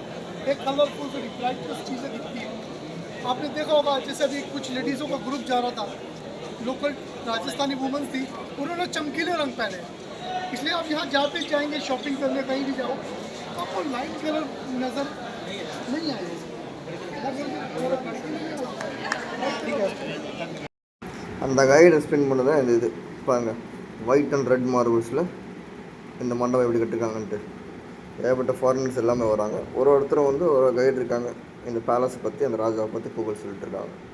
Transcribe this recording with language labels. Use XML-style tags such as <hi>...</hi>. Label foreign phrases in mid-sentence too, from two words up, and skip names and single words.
<hi>एक कलरफुल से ब्राइटनेस चीज़ें दिखती है. आपने देखा होगा जैसे अभी कुछ लेडीज़ों का ग्रुप जा रहा था, लोकल राजस्थानी वुमेंस थी, उन्होंने चमकीले रंग पहने. इसलिए आप यहाँ जहाँ भी जाएंगे शॉपिंग करने कहीं भी जाओ तो आपको</hi> <en>light colour</en> <hi>नज़र नहीं आएगा.</hi> <ta>அந்த கைடு ஸ்பெண்ட் பண்ண தான் இந்த இது பாருங்க,</ta> <en>white and red</en> <ta>மார்பிள்ஸில் இந்த மண்டபம் எப்படி கட்டிருக்காங்கன்ட்டு. ஏகப்பட்ட ஃபாரினர்ஸ் எல்லாமே வராங்க. ஒருத்தரும் வந்து ஒரு கைடு இருக்காங்க, இந்த பேலஸை பற்றி அந்த ராஜாவை பற்றி புகழ் சொல்லிட்டு இருக்காங்க.</ta>